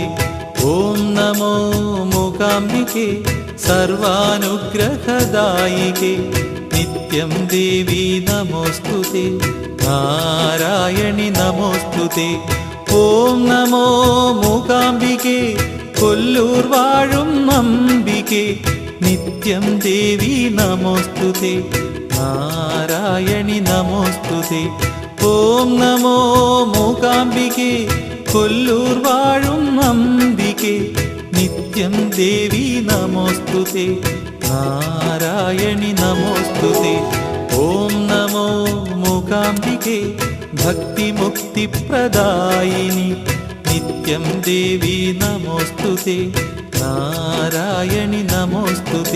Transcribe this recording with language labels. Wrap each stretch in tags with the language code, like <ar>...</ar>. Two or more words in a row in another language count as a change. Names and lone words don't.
<sa>ఓం నమో మూకాంబికే సర్వానుగ్రహదాయికే నిత్యం దేవి నమోస్తుతే నారాయణి నమోస్తుతే. ఓం నమో మూకాంబికే</sa> <ml>കൊല്ലൂർ വാഴും</ml> <sa>അംബികേ നിത്യം ദേവി നമോസ്തുതേ നാരായണി നമോസ്തുതേ. ഓം നമോ മൂകാംബികേ</sa> <ml>കൊല്ലൂർ വാഴും</ml> <sa>അംബികേ നിത്യം ദേവി നമോസ്തുതേ നാരായണി നമോസ്തുതേ. ഓം നമോ മൂകാംബികേ ഭക്തിമുക്തിപ്രദായിനി నిత్యం దేవి నమోస్తుతే నారాయణి నమోస్తుతే.</sa>